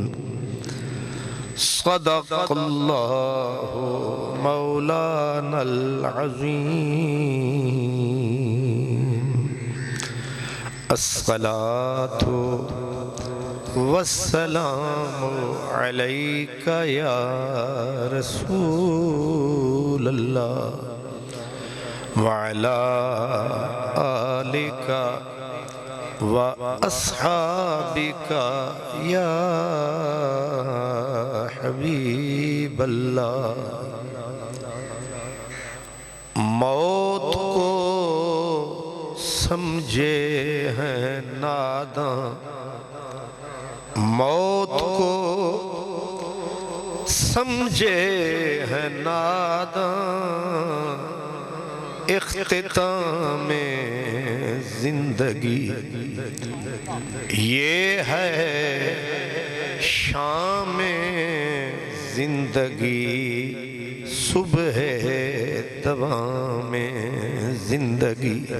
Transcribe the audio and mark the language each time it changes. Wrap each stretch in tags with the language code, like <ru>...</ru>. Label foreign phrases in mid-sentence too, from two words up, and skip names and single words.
<ar>صدق الله مولانا العظيم. الصلاة والسلام عليك يا رسول الله وعلى آلك وأصحابك يا حبيب الله.</ar> <ur>موت کو سمجھے ہیں ناداں, موت کو سمجھے ہے ناداں، اختتام زندگی یہ ہے شام زندگی، صبح دوام زندگی.</ur>